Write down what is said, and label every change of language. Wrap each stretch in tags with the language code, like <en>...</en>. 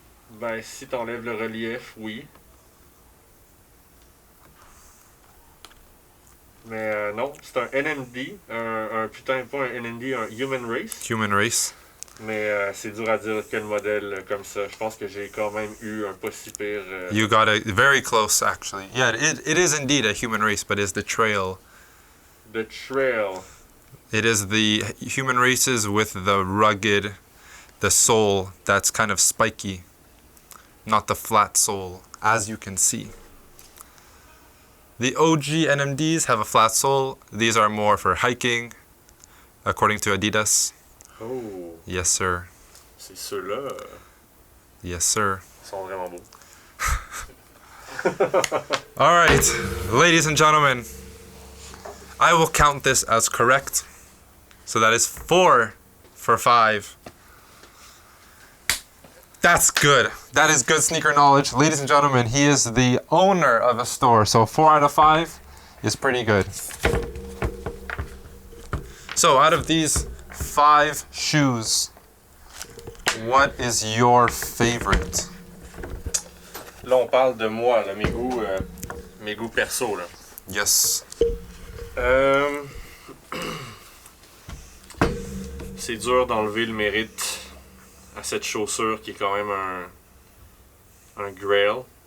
<fr>Ben, si t'enlèves le relief, oui. Mais non, c'est un NMD, putain, pas un NMD, un Human Race.</fr> <en>Human race?</en> <fr>Mais c'est dur à dire quel modèle comme ça. Je pense que j'ai quand même eu un pas si pire.</fr> <en>You got it very close, actually. Yeah, it is indeed a human race, but it's the trail. The Trail. It is the human races with the rugged, the sole that's kind of spiky, not the flat sole, as you can see. The OG NMDs have a flat sole. These are more for hiking, according to Adidas. Oh, Yes, sir.</en> <fr>c'est ceux-là.</fr> <en>Yes, sir.</en> <fr>Ils sont vraiment beaux.</fr> <en>All right, ladies and gentlemen, I will count this as correct. So that is 4 for 5. That's good. That is good sneaker knowledge. Ladies and gentlemen, he is the owner of a store. So 4 out of 5 is pretty good. So out of these 5 shoes, what is your favorite?</en> <fr>Là, on parle de moi, là, mes goûts perso. Là.</fr> <en>Yes.</en> <fr>C'est dur d'enlever le mérite à cette chaussure qui est quand même un grail.</fr>